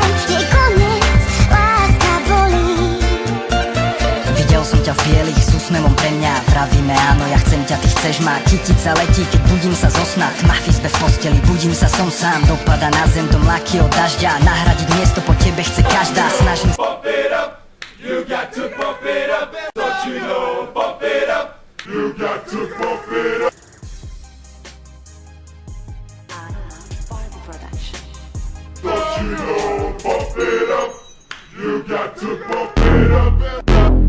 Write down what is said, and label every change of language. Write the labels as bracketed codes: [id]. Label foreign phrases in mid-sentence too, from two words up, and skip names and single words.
[sk] Je koniec, láska bolí. Videl som ťa v bielých s úsmevom pre mňa. Vravíme áno, ja chcem ťa, ty chceš ma. Kytica letí, keď budím sa zo sna. Tma v izbe v posteli, budím sa, som sám. Dopada na zem do mlaky od dažďa. Nahradiť miesto po tebe chce každá. Snažím sa. [en] Bump it up, you got to bump it up. Don't you know, bump it up, you got to bump it up. Don't you know, bump it up, you got to bump it up.